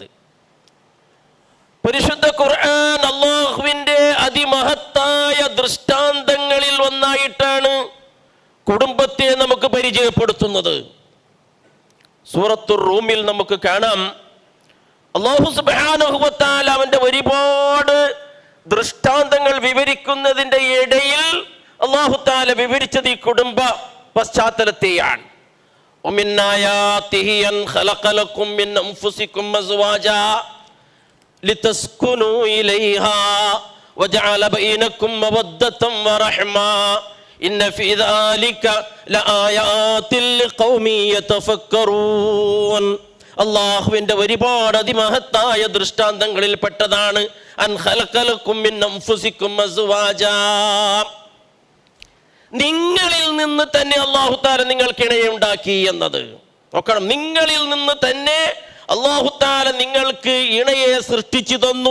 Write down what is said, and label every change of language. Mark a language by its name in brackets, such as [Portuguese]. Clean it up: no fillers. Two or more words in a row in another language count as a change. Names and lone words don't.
[Malayalam] പരിശുദ്ധ ഖുർആൻ അല്ലാഹുവിൻ്റെ അതിമഹത്തായ ദൃഷ്ടാന്തങ്ങളിൽ ഒന്നായിട്ടാണ് കുടുംബത്തെ നമുക്ക് പരിചയപ്പെടുത്തുന്നത്. സൂറത്തുർ റൂമിൽ നമുക്ക് കാണാം, അല്ലാഹു [Arabic] سبحانه وتعالى [Malayalam] അവൻ്റെ ഒരുപാട് ദൃഷ്ടാന്തങ്ങൾ വിവരിക്കുന്നതിൻ്റെ ഇടയിൽ അല്ലാഹു തആല വിവരിച്ചത് ഈ കുടുംബ പശ്ചാത്തലത്തെയാണ്. [Arabic] ومن آياته أن خلق لكم من أنفسكم أزواجا لتسكنوا إليها وجعل بينكم مودة ورحمة إن في ذلك لآيات لقوم يتفكرون. [Malayalam] അല്ലാഹുവിൻ്റെ ഒരുപാട് അതിമഹത്തായ ദൃഷ്ടാന്തങ്ങളിൽ പെട്ടതാണ് [Arabic] أن خلق لكم من أنفسكم أزواجا. [Malayalam] നിങ്ങളിൽ നിന്ന് തന്നെ അല്ലാഹു തആല നിങ്ങൾക്ക് ഇണയെ ഉണ്ടാക്കി എന്നത് നോക്കണം. നിങ്ങളിൽ നിന്ന് തന്നെ അല്ലാഹു തആല നിങ്ങൾക്ക് ഇണയെ സൃഷ്ടിച്ചു തന്നു.